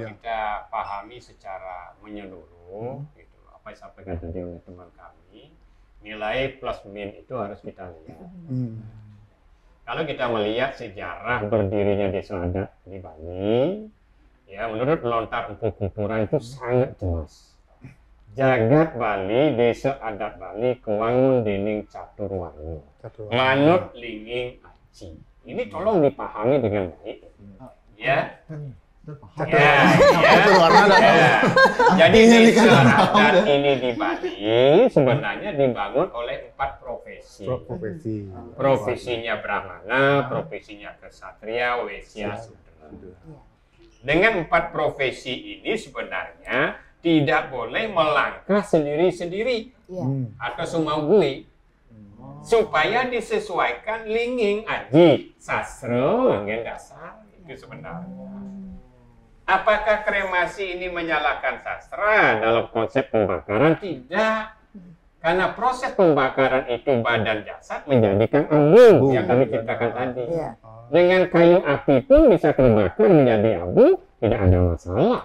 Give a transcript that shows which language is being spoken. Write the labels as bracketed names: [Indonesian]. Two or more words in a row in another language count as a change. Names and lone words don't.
[Indonesian] kita pahami secara menyeluruh, gitu, apa yang disampaikan tadi oleh teman kami, nilai plus min itu harus kita lihat. Kalau kita melihat sejarah berdirinya desa adat di Bali, ya menurut Lontar Empu Kumpura itu sangat jelas. [Balinese] Jagat Bali, desa adat Bali, kewangun dening catur warna, manut linging aci. [Indonesian] Ini tolong dipahami dengan baik. Ya. Jadi desa adat ini di Bali sebenarnya dibangun oleh 4 profesi. profesi. Profesinya Brahmana, profesinya Ksatria, Waisya, Sudra. Dengan 4 profesi ini sebenarnya tidak boleh melangkah sendiri-sendiri atau sumawui, supaya disesuaikan linging aji sastra langgen dasar itu sebenarnya. Apakah kremasi ini menyalahkan sastra dalam konsep pembakaran? Tidak, karena proses pembakaran itu badan jasad menjadikan abu yang kami ceritakan tadi. Dengan kayu api pun bisa terbakar menjadi abu, tidak ada masalah.